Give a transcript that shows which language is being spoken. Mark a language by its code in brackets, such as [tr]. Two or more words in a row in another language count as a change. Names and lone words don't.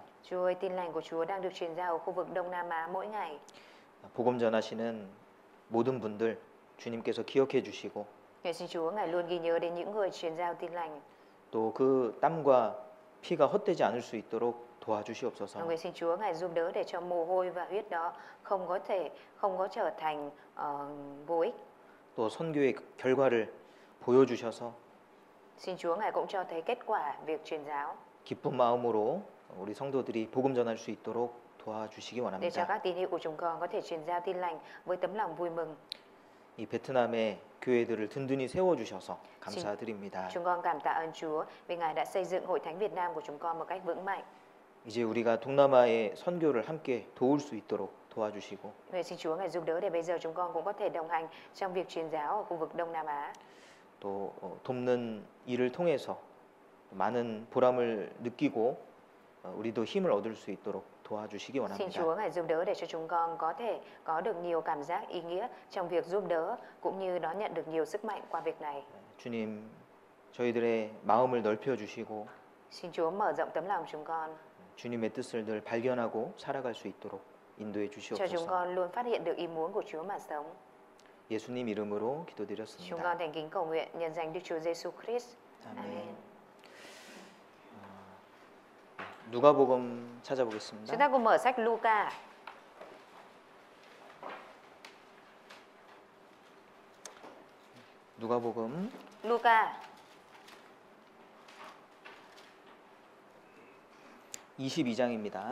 [vi] Chúa ơi, tin lành của Chúa đang được truyền giao ở khu vực Đông Nam Á mỗi ngày. [ko] 복음 전하시는 모든 분들 주님께서 기억해 주시고 [vi] Nguyện xin Chúa Ngài luôn ghi nhớ đến những người truyền giao tin lành. [ko] 또 그 땀과 피가 헛되지 않을 수 있도록 도와주시옵소서. [vi] Nguyện xin Chúa Ngài giúp đỡ để cho mồ hôi và huyết đó không có trở thành vô ích. [ko] 또 선교의 결과를 보여주셔서 [vi] Xin Chúa Ngài cũng cho thấy kết quả việc truyền giáo [ko] 기쁜 마음으로 우리 성도들이 복음 전할 수 있도록 도와주시기 [vi] để cho [ko] 원합니다. [vi] các tín hữu của chúng con có thể truyền giao tin lành với tấm lòng vui mừng. [ko] 이 베트남의 교회들을 든든히 세워주셔서 감사드립니다. [vi] Chúng con cảm tạ ơn Chúa vì Ngài đã xây dựng hội thánh Việt Nam của chúng con một cách vững mạnh. [ko] 이제 우리가 동남아의 선교를 함께 도울 수 있도록 도와주시고 [vi] Nguyện xin Chúa Ngài giúp đỡ để bây giờ chúng con cũng có thể đồng hành trong việc truyền giáo ở khu vực Đông Nam Á. [ko] 또 돕는 일을 통해서 많은 보람을 느끼고 우리도 힘을 얻을 수 있도록 도와주시기 [vi] Xin [ko] 원합니다. [vi] Chúa Ngài giúp đỡ để cho chúng con có thể có được nhiều cảm giác ý nghĩa trong việc giúp đỡ cũng như đón nhận được nhiều sức mạnh qua việc này. [ko] 주님, 저희들의 마음을 넓혀 주시고 [vi] Xin Chúa mở rộng tấm lòng chúng con, [ko] 주님의 뜻을 늘 발견하고 살아갈 수 있도록 인도해 [vi] cho chúng [ko] 주시옵소서. [vi] con luôn phát hiện được ý muốn của Chúa mà sống. [ko] 예수님 이름으로 [vi] Chúng [ko] 기도드렸습니다. [vi] con thành kính cầu nguyện nhân danh Đức Chúa Giêsu Christ. [ko] 아멘. [vi] Amen. [ko] 누가복음 [vi] Chúng [ko] 찾아보겠습니다. [vi] ta cùng mở sách Luca. [ko] 누가복음 [vi] Luca [ko] 22장입니다.